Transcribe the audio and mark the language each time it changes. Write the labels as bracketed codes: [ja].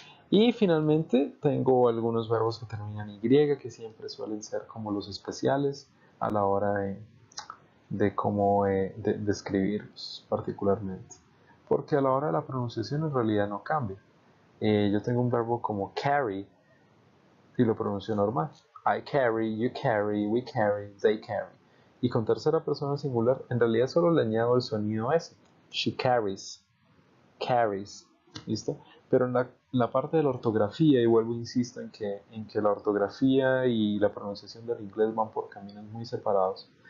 [es] Y finalmente tengo algunos verbos que terminan en Y, que siempre suelen ser como los especiales a la hora de cómo de escribirlos particularmente. Porque a la hora de la pronunciación en realidad no cambia. Yo tengo un verbo como carry y lo pronuncio normal. [en] I carry, you carry, we carry, they carry. [es] Y con tercera persona singular, en realidad solo le añado el sonido S. [en] She carries, carries. [es] ¿Listo? Pero en la parte de la ortografía, y vuelvo insisto en que la ortografía y la pronunciación del inglés van por caminos muy separados.